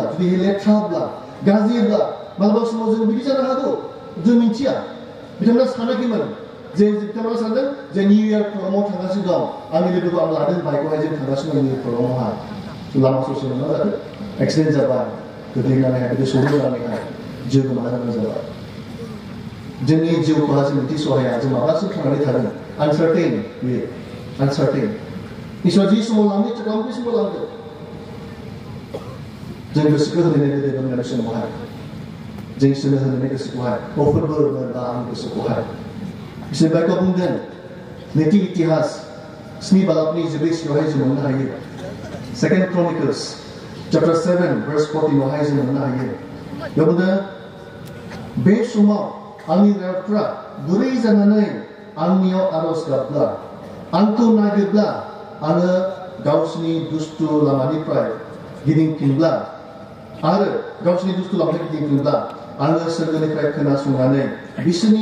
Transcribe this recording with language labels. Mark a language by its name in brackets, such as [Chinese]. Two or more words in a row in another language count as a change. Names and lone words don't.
[Bodo] जुदि लेथ्राब्ला गाज्रिब्ला मालाबा समाव जों बिदि जानो हागौ जों मिथिया बिथांमोना सानाखैमोन जे बिथांमोना सानदों जे [English] new year program [Bodo] थांगासिनो दं आंनि लोगोखौ आं लादों बाइकआवहाय जों थांगासिनो दं निउ इयार प्रग्रामावहाय लामा ससेयाव मा जादों एक्सिडेन्ट जाबाय गोग्लैनानैहाय बिदि सौदावनानैहाय जिउ गोमानो गोनां जाबाय जोंनि जिउखौहाय जों मिथिसहाया जों माब्लासिम थांनानै थागोन आनसार्टेन बेयो आनसार्टेन इसोरा जि समाव लांनो खालामो बे समाव लांगोन जों गोसोखौ होनानै होनाय समावहाय जों इसोरनो होनानै गोसोखौहाय फोरबो मोनबा आंनि गोसोखौहाय इसोर बाइकआव बुंदों नैथि इतिहास 7 बालाबनि 14 जों मोननो हायो [English] 2 Chronicles chapter 7 verse 14 [Bodo] आवहाय जों मोननो हायो बेयाव बुंदों बे समाव आंनि रायफ्रा गुरै जानानै आंनियाव आरज गाबब्ला आंखौ नागिरब्ला आङो गावसिनि दुष्ट लामानिफ्राय गिदिंफिनब्ला आरो गावसिनि दुष्ट लामानिफ्राय गिदिंफिनब्ला आङो सोरगोनिफ्राय खोनासंनानै बिसोरनि